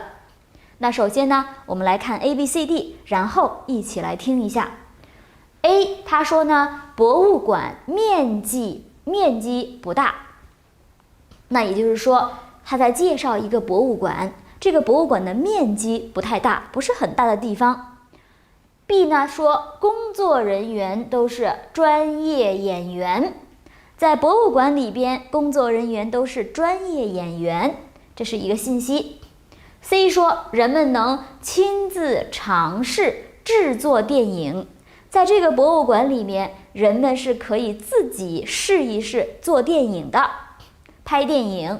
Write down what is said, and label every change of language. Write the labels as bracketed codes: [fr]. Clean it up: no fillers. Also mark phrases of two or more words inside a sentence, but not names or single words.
[zh] 那首先呢，我們來看 ABCD， 然後一起來聽一下。A 他說呢，博物館面積不大。那也就是說，他在介紹一個博物館，這個博物館的面積不太大，不是很大的地方。B 呢說，工作人員都是專業演員，在博物館裡邊，工作人員都是專業演員，這是一個信息。C 說，人們能親自嘗試制作電影，在這個博物館裡面，人們是可以自己試一試做電影的，拍電影。